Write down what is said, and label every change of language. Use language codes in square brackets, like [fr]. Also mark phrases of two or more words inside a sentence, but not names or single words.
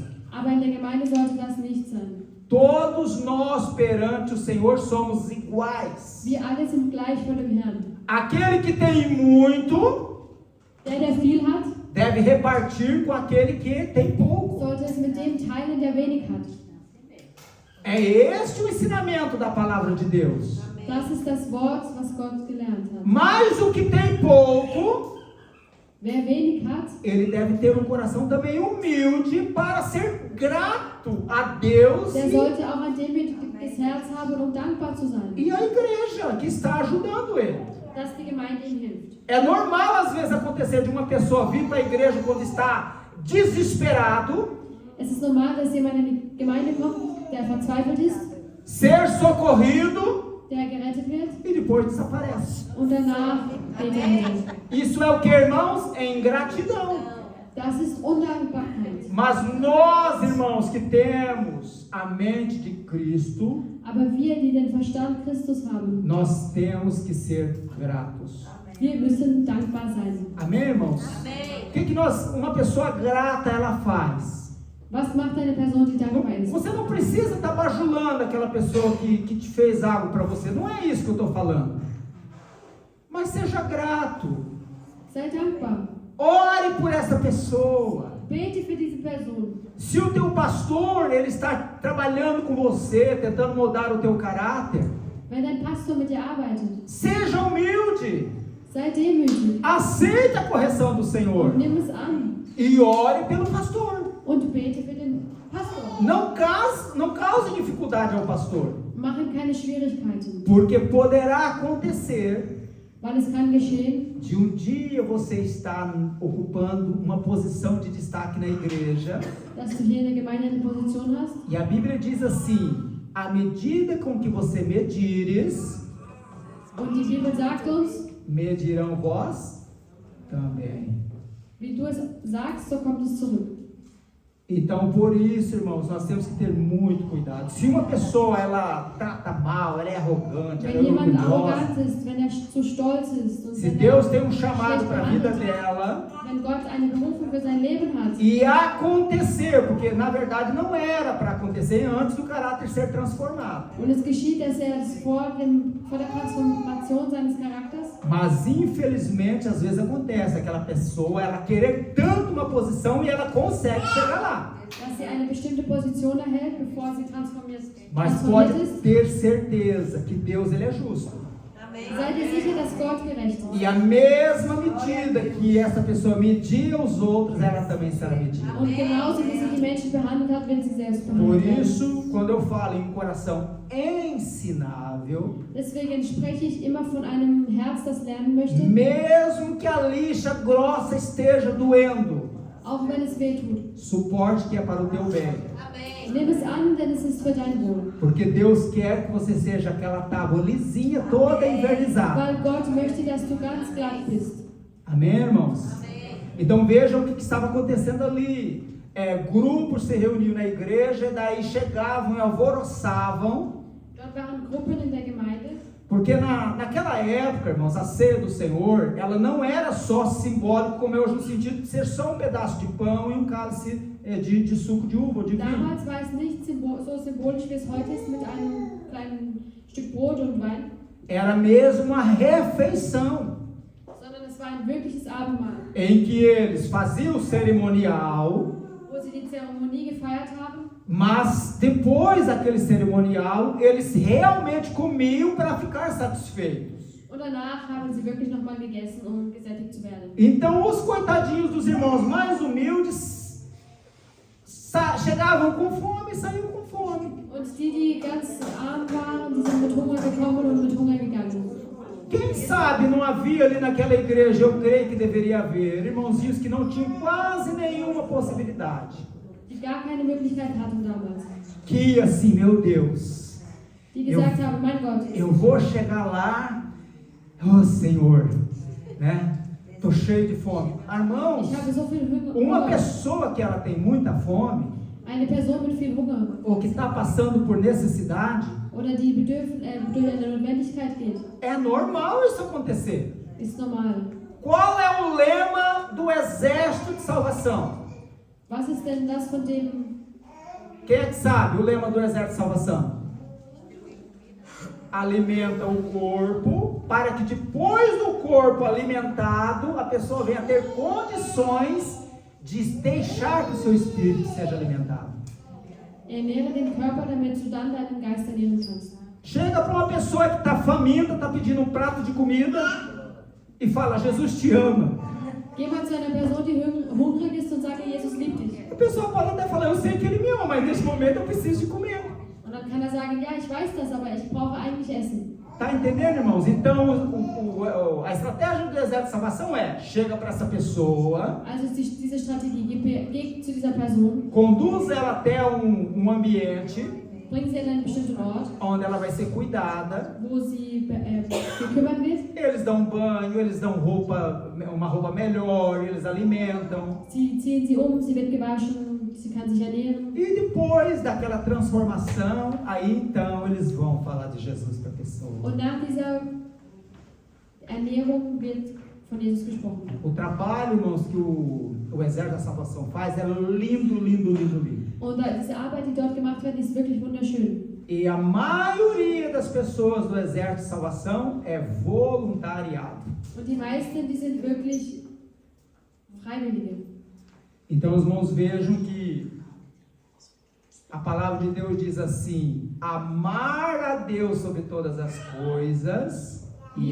[de] Aber in der Gemeinde sollte das nicht sein. [pt] Todos nós perante o Senhor somos iguais. [de] Wir alle sind gleich vor dem Herrn. [pt] Aquele que tem muito [de] Der viel hat, [pt] deve repartir com aquele que tem pouco. [de] sollte es mit dem teilen, der wenig hat. [pt] É este o ensinamento da palavra de Deus. [de] Das ist das Wort, was Gott gelernt hat. [pt] Mas o que tem pouco, [de] Wer wenig hat, [pt] ele deve ter um coração também humilde para ser grato a Deus [de] der sollte auch ein demütiges Herz haben, um dankbar zu sein, [pt] e a igreja que está ajudando ele. [de] dass die Gemeinde ihm hilft. [pt] É normal às vezes acontecer de uma pessoa vir para a igreja quando está desesperado, [de] Es ist normal, dass jemand in die Gemeinde kommt, der verzweifelt ist, [pt] ser socorrido [de] der gerettet wird [pt] e depois desaparece. [de] und danach geht er wieder. [pt] Isso é o que, irmãos? É ingratidão. [de] Das ist Undankbarkeit. [pt] Mas nós, irmãos, que temos a mente de Cristo, [de] Aber wir, die den Verstand Christus haben, [pt] nós temos que ser gratos. [de] wir müssen dankbar sein. [pt] Amém, irmãos? Amém. O que uma pessoa grata ela faz? [de] Was macht eine Person, die dankbar ist? [pt] Você não precisa estar bajulando aquela pessoa que te fez algo para você. Não é isso que eu estou falando. Mas seja grato. [de] Sei dankbar. [pt] Ore por essa pessoa. [de] Bete für diese Person. [pt] Se o teu pastor ele está trabalhando com você, tentando mudar o teu caráter, [de] Wenn dein Pastor mit dir arbeitet, [pt] seja humilde. [de] sei demütig [pt] Aceite a correção do Senhor. [de] und nimm es an. [pt] E ore pelo pastor. [de] Und bete für den Pastor. [pt] Não cause dificuldade ao pastor. [de] Mach ihm keine Schwierigkeiten, [pt] Porque poderá acontecer [de] weil es kann geschehen, [pt] de um dia você estar ocupando uma posição de destaque na igreja. [de] dass du hier in der Gemeinde eine Position hast. [pt] E a Bíblia diz assim: à medida com que você medires, [de] Und die Bibel sagt uns, [pt] medirão vós também. [de] wie du es sagst, so kommt es zurück. [pt] Então, por isso, irmãos, nós temos que ter muito cuidado. Se uma pessoa ela trata mal, ela é arrogante, ela é [de] Wenn jemand [pt] orgulhosa, [de] arrogant ist, wenn er zu stolz ist und [pt] se [de] wenn [pt] Deus [de] er [pt] tem um chamado [de] schlecht [pt] para a vida [de] behandelt wird, [pt] dela, [de] wenn Gott eine Berufung für sein Leben hat, [pt] e acontecer, porque na verdade não era para acontecer antes do caráter ser transformado. [de] und es geschieht, dass er es vor der Transformation seines Charakters, [pt] Mas infelizmente às vezes acontece aquela pessoa ela querer tanto uma posição e ela consegue chegar lá. [de] dass sie eine bestimmte Position erhält, bevor sie transformiert [pt] Mas pode [de] ist. [pt] ter certeza que Deus ele é justo. Amém. [de] Seid ihr sicher, dass Gott gerecht ist. [pt] E a mesma medida que essa pessoa media os outros, ela também será medida. [de] Und genauso wie sie die Menschen behandelt hat, wird sie selbst [pt] Por [de] behandelt werden. [pt] isso, quando eu falo em um coração ensinável, [de] Deswegen spreche ich immer von einem Herz, das lernen möchte, [pt] mesmo que a lixa grossa esteja doendo, [de] auch wenn es weh tut. [pt] suporte que é para o teu bem. Amém. [de] Nimm es an, denn es ist für dein Wohl. [pt] Porque Deus quer que você seja aquela tábua lisinha, toda envernizada. [de] Weil Gott möchte, dass du ganz glatt bist. [pt] Amém, irmãos? Amém. Então vejam o que estava acontecendo ali. Grupos se reuniam na igreja e daí chegavam e alvoroçavam. [de] Dort waren Gruppen in der Gemeinde. [pt] Porque naquela época, irmãos, a ceia do Senhor, ela não era só simbólico como é hoje, no sentido de ser só um pedaço de pão e um cálice de suco de uva ou de vinho. [de] Damals war es nicht so symbolisch, wie es heute ist, mit einem kleinen Stück Brot und Wein, [pt] Era mesmo uma refeição [de] sondern es war ein wirkliches Abendmahl, [pt] em que eles faziam o cerimonial, [de] wo sie die Zeremonie gefeiert haben. [pt] mas depois daquele cerimonial, eles realmente comiam para ficar satisfeitos. [de] Und danach haben sie wirklich nochmal gegessen, um gesättigt zu werden. [pt] Então os coitadinhos dos irmãos mais humildes chegavam com fome e saíam com fome. [de] Und die ganz arm waren, die sind mit Hunger gekommen und mit Hunger gegangen. [pt] Quem sabe não havia ali naquela igreja, eu creio que deveria haver, irmãozinhos que não tinham quase nenhuma possibilidade. [de] Die gar keine Möglichkeit hatten damals. [pt] Que ia assim, meu Deus, [de] Die gesagt haben, mein Gott, [pt] eu vou chegar lá, oh Senhor, né? Tô cheio de fome. Irmãos, [de] ich habe so viel [pt] uma [de] Hunger. [pt] pessoa que ela tem muita fome, [de] Eine Person mit viel Hunger [pt] ou que está passando por necessidade, [de] oder die durch eine Notwendigkeit geht, [pt] é normal isso acontecer. [de] ist normal. [pt] Qual é o lema do exército de salvação? [de] Was ist denn das von dem, [pt] Quem é que sabe o lema do exército de salvação? Alimenta o corpo, para que depois do corpo alimentado, a pessoa venha ter condições de deixar que o seu espírito seja alimentado. [de] ernähre den Körper, damit du dann deinen Geist ernähren kannst. [pt] Chega para uma pessoa que está faminta, está pedindo um prato de comida e fala, Jesus te ama. [de] Geh mal zu einer Person, die hungrig ist und sage, Jesus liebt dich. [pt] A pessoa pode até falar, eu sei que ele me ama, mas nesse momento eu preciso de comer. [de] Und dann kann er sagen, ja, ich weiß das, aber ich brauche eigentlich Essen. [pt] Tá entendendo, irmãos? Então, a estratégia do exército de salvação é, chega para essa pessoa, [de] Also ist diese Strategie, geh zu dieser Person, [pt] conduz ela até um ambiente [de] bring sie an einen bestimmten Ort, [pt] onde ela vai ser cuidada. [de] wo sie gekümmert wird. [pt] Eles dão banho, eles dão uma roupa melhor, eles alimentam. [de] Sie ziehen sie sie wird gewaschen, sie kann sich ernähren. [pt] E depois daquela transformação, aí então eles vão falar de Jesus para a pessoa. [de] Und nach dieser Ernährung wird von Jesus gesprochen. [pt] O trabalho, irmãos, que o exército da salvação faz é lindo, lindo, lindo, lindo. [de] Und diese Arbeit, die dort gemacht wird, ist wirklich wunderschön. [pt] E a maioria das pessoas do exército de salvação é voluntariado. [de] Und die meisten, die sind wirklich Freiwillige. [pt] Então, os irmãos, vejam que a palavra de Deus diz assim: amar a Deus sobre todas as coisas e